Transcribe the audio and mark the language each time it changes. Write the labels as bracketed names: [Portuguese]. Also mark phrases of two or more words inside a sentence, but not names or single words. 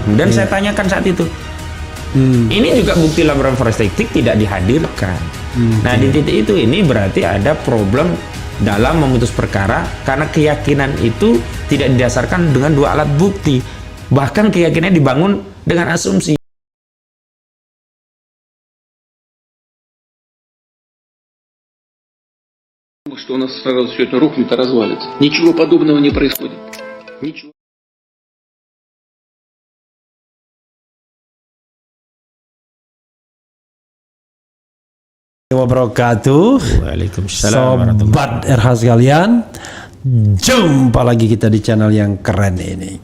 [Indonesian] Dan saya tanyakan saat itu, ini juga bukti laporan forensik tidak dihadirkan. Nah, di titik itu ini berarti ada problem dalam memutus perkara karena keyakinan itu tidak didasarkan dengan dua alat bukti. Bahkan keyakinannya dibangun dengan asumsi. [Russian] Что у нас сразу все это рухнет и развалится. Ничего подобного не происходит. Ничего. [Arabic] Wabarakatuh. Waalaikumsalam. [Indonesian] Sobat RH sekalian, jumpa lagi kita di channel yang keren ini.